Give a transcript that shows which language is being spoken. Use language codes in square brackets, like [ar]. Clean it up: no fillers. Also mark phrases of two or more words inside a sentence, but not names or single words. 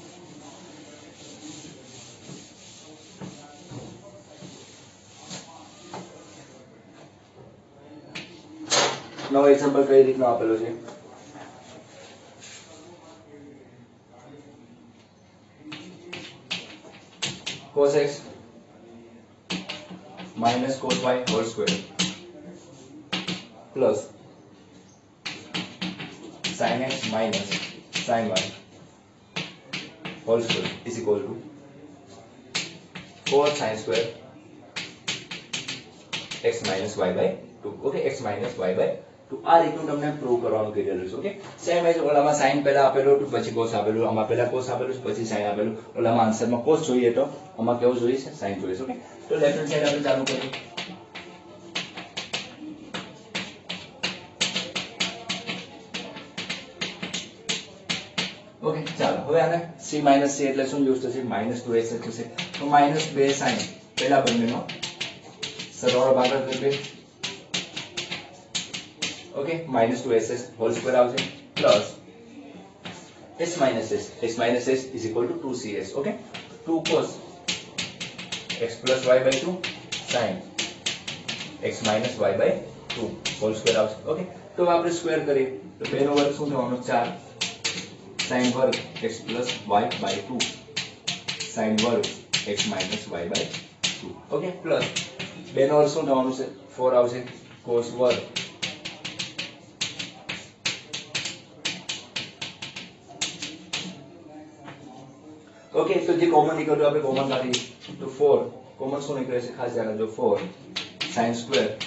[gu] નવો એક્ઝામ્પલ કઈ રીતનો આપેલો છે [en] cos x minus cos y whole square plus sin x minus sin y whole square is equal to 4 sin square x minus y by 2 okay x minus y by [gu] તો આ રીતનું તમને પ્રૂવ કરવાનું કીધેલું છે [en] okay same as [gu] ઓલામાં sin પહેલા આપેલું હતું પછી cos આપેલું આમાં પહેલા cos આપેલું પછી sin આપેલું ઓલામાં આન્સરમાં cos જોઈએ તો આમાં કેવું જોઈએ છે sin જોઈએ છે ઓકે તો [en] left hand side [gu] આપણે ચાલુ કરીએ ઓકે ચાલો હવે આને c - c એટલે શું યુઝ થશે -2s થશે તો -2 sin પહેલા બંનેનો સરવાળો ભાગાકાર કરીએ [en] okay -2ss whole square આવશે plus s minus s is equal to 2cs okay 2 cos x plus y by 2 sin x minus y by 2 whole square [gu] આવશે okay તો આપણે સ્ક્વેર કરીએ તો બેનો વર્ગ શું થવાનો 4 sin વર્ગ [en] x plus y by 2 [gu] sin વર્ગ [en] x minus y by 2 okay plus [gu] બેનો વર્ગ શું થવાનું છે 4 આવશે cos વર્ગ ઓકે તો જે કોમન નીકળો આપણે કોમન કાઢી તો 4 કોમન શું નીકળે છે ખાસ ધ્યાન રાખજો 4 sin સ્ક્વેર